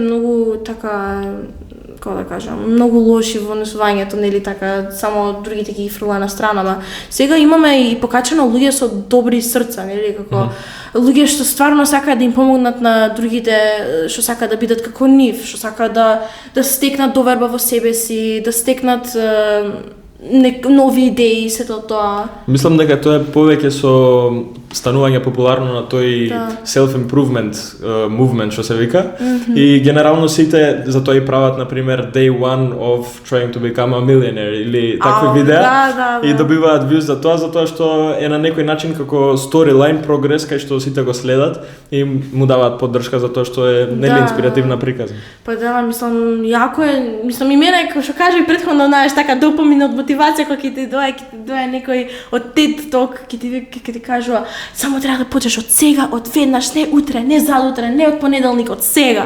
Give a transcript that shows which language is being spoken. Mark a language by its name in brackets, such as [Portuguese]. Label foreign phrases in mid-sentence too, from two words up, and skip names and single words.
[Macedonian] многу така како да кажам, многу лоши во однесувањето, нели така, само другите ги фрла на страна, ама сега имаме и покачено луѓе со добри срца, нели, како луѓе што стварно сакаат да им помогнат на другите, што сакаат да бидат како нив, што сакаат да стекнат доверба во себе си, да стекнат нови идеи, сето тоа. Мислам дека тоа е повеќе со станување популарно на тој [English] self-improvement movement, [Macedonian] што се вика. И генерално сите за тоа и прават, например, [English] day one of trying to become a millionaire [Macedonian] или такви видеа. И добиваат views за тоа, затоа што е на некој начин како storyline прогрес, кај што сите го следат и му даваат поддршка за тоа што е нели инспиративна приказна. Па да, мислам, јако е, мислам и мене, како што кажа и претходно, знаеш, така допамин од мотивација кога ќе ти дое некој од TED Talk, ќе ти кажува само треба да почнеш од сега, од веднаш, не утре, не задутре, не од понеделник, од сега.